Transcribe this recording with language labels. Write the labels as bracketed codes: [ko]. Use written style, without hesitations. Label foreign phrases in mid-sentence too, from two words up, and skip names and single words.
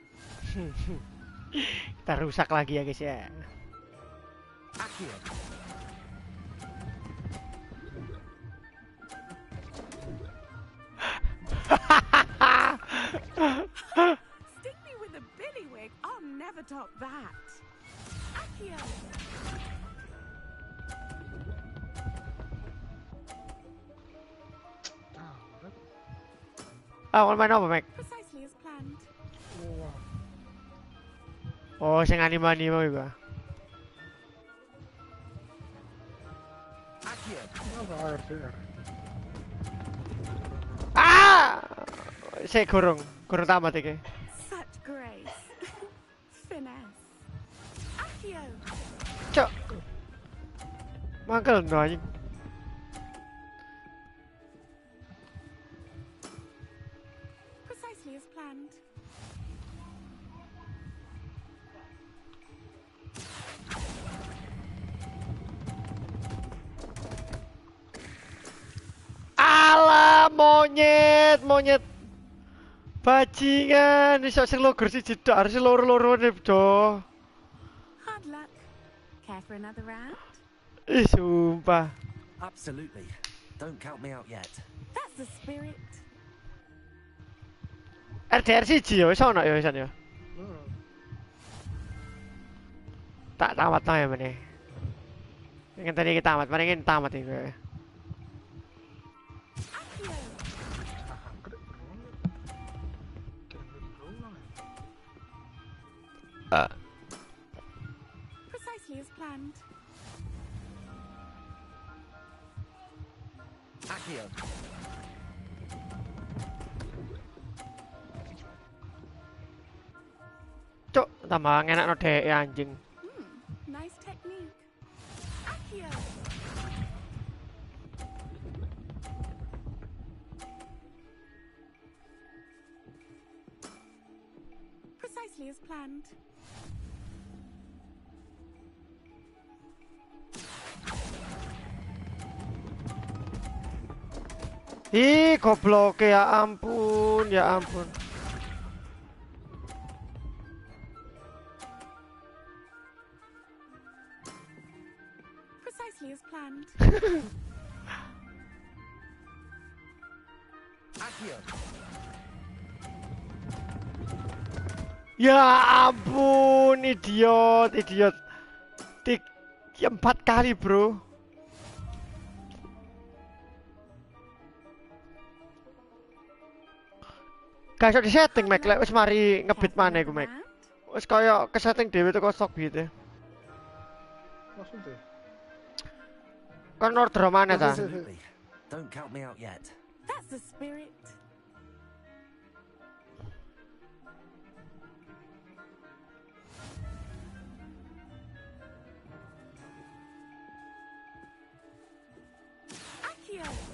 [id] Kita rusak lagi ya guys ya. [en] Akio. Sting me with a billywig. I'll never top that. Akio. [id] Ah, main apa, Mek? [en] Precisely as planned. [jv] Oh, sing anime-anime iku. Ah! Saya kurung tamat iki. [en] Such grace. Finesse. Akio. [jv] Cok. Mangkel no anjing. [en] Precisely as planned. [jv] Alah monyet. Bajingan, iso sing logor siji tok, harus loro-loro ne, Do. [en] Hard luck. Care for another round? Ih, sumpah. Absolutely. Don't count me out yet. That's the spirit. [jv] RDR siji ya, wis ono ya wisan ya. Tak tamat no ya meneh. Ingin tadi kita tamat, mari ingin tamat iki. [en] Precisely as planned. Akio. [jv] Cuk, tambah enak no dek anjing. [en] Nice technique. Akio. Precisely as planned. Ih, [id] goblok ya ampun, ya ampun. [en] Precisely as planned. Akio. [id] Ya ampun, idiot. [jv] 4 kali, bro. Gak iso disetting, Mek. Lek wis mari ngebit maneh iku, Mek. Wis kaya kesetting dhewe teko stok bite. [id] Maksudnya? [jv] Kan order maneh ta? [en] Absolutely. Don't count me out yet. That's the spirit. Akio.